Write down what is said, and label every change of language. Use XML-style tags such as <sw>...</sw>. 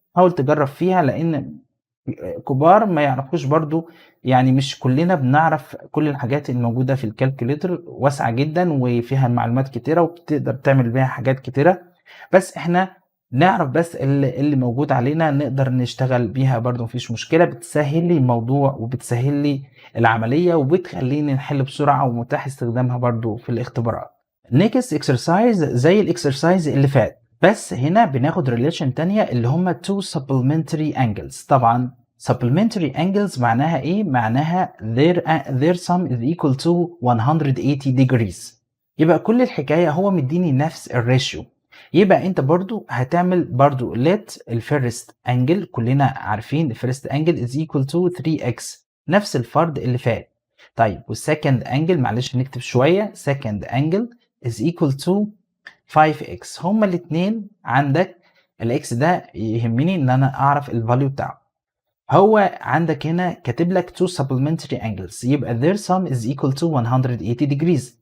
<ar>حاول تجرب فيها لان كبار ما يعرفوش برضو، يعني مش كلنا بنعرف كل الحاجات الموجودة في الكالكوليتر، واسعة جدا وفيها معلومات كتيرة وبتقدر تعمل بيها حاجات كتيرة، بس احنا نعرف بس اللي موجود علينا نقدر نشتغل بيها برضو مفيش مشكلة. بتسهل لي الموضوع وبتسهل لي العملية وبتخليني نحل بسرعة ومتاح استخدامها برضو في الاختبارات.</ar> <en>next exercise</en> <ar>زي الاكسرسايز اللي فات، بس هنا بناخد ريليشن تانية اللي هما</ar> <en>two supplementary angles.</en> <ar>طبعا</ar> <en>supplementary angles</en> <ar>معناها ايه؟ معناها</ar> <en>their sum is equal to 180 degrees.</en> <ar>يبقى كل الحكاية هو مديني نفس الريشيو، يبقى انت برضو هتعمل برضو let الفيرست angle، كلنا عارفين الفيرست angle</ar> <en>is equal to 3x</en> <ar>نفس الفرض اللي فات. طيب والسكند angle معلش نكتب شوية،</ar> <en>second angle is equal to 5x.</en> <ar>هما الاتنين عندك الاكس ده يهمني ان انا اعرف الفاليو بتاعه. هو عندك هنا كاتب لك</ar> <en>two supplementary angles، يبقى their sum is equal to 180 degrees.</en>